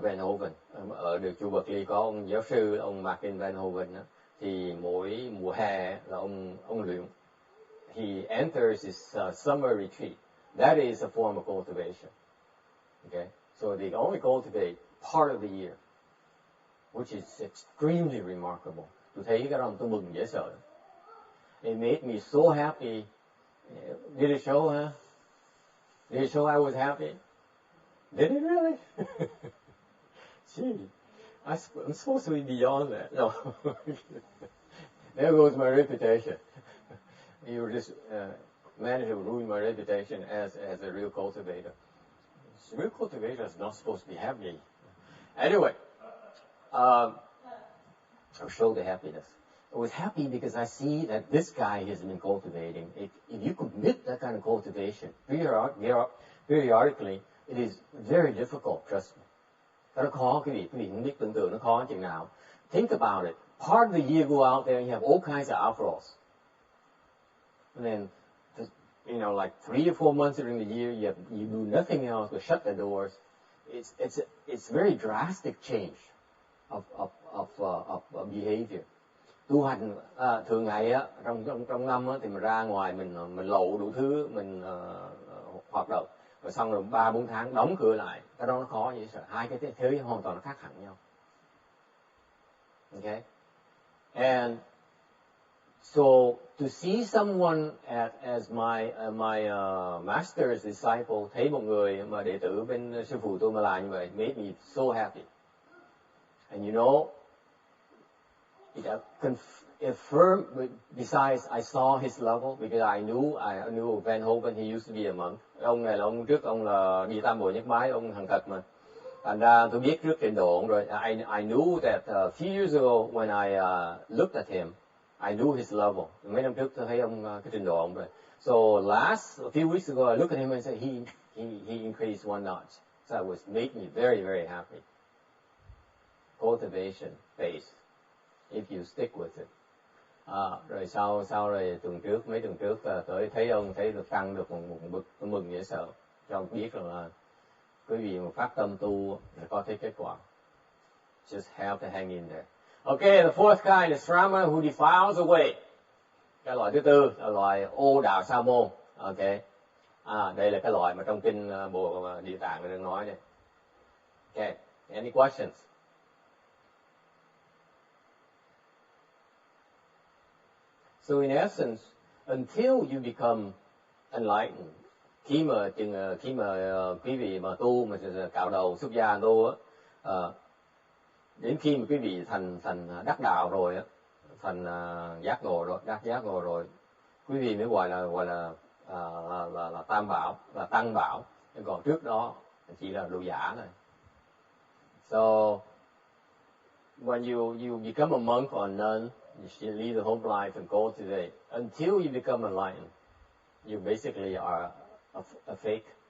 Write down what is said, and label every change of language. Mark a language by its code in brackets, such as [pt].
[vi] Van Hoven, ở được chùa Berkeley có ông giáo sư, ông Martin Van Hoven đó, thì mỗi mùa hè là ông luyện. [en] He enters his summer retreat. That is a form of cultivation. Okay, so they only cultivate part of the year, which is extremely remarkable. [vi] Tôi thấy cái đó tôi mừng dễ sợ. [en] It made me so happy. Did it show, huh? Did it show I was happy? Did it really? Gee, I'm supposed to be beyond that. No. There goes my reputation. You just managed to ruin my reputation as a real cultivator. Real cultivator is not supposed to be happy. Anyway, I'll show the happiness. I was happy because I see that this guy has been cultivating. If you commit that kind of cultivation periodically, it is very difficult, trust me. [vi] Nó khó, quý vị không biết tưởng tượng nó khó chừng nào. [en] Think about it. Part of the year go out there and you have all kinds of outflows. And then, like 3 or 4 months during the year, you do nothing else but shut the doors. It's very drastic change of behavior. [vi] Tu hành thường ngày á, trong năm á, thì mình ra ngoài mình lậu đủ thứ, mình hoạt động, rồi xong rồi 3-4 tháng đóng cửa lại. Cái đó nó khó vậy sợ. Hai cái thế giới hoàn toàn nó khác hẳn nhau. [en] Okay, and so to see someone as my master's disciple, [vi] thấy một người mà đệ tử bên sư phụ tôi mà làm như vậy, [en] made me so happy. And you know, it affirmed. Besides, I saw his level because I knew Van Hoven. He used to be a monk. [vi] Ông này là ông trước ông là đi Tam Bồ Nhất Bái, ông hàng thật mà. Thành ra tôi biết trước trình độ ông rồi. [en] I knew that a few years ago when I looked at him, I knew his level. [vi] Mấy năm trước tôi thấy ông cái trình độ ông rồi. [en] So a few weeks ago, I looked at him and said he increased one notch. So it made me very, very happy. Cultivation phase, if you stick with it. [vi] Rồi sau rồi mấy tuần trước tới thấy ông thấy được tăng được một bậc, tôi mừng dễ sợ. Cho ông biết rằng là quý vị mà phát tâm tu thì có thấy kết quả. [en] Just have to hang in there. Okay, the fourth kind is Srama who defiles the way. [vi] Cái loại thứ tư là loại ô đạo sa môn. Okay, đây là cái loại mà trong kinh Địa Tạng đang nói đây. [en] Okay, any questions? So in essence, until you become enlightened, [vi] khi mà quý vị mà tu mà cạo đầu xuất gia tu á, đến khi mà quý vị thành đắc đạo rồi á, thành giác ngộ rồi, quý vị mới gọi là tam bảo, là tăng bảo. Còn trước đó chỉ là đồ giả thôi. [en] So when you become a monk or a nun, you should lead the home life and cultivate until you become enlightened. You basically are a fake.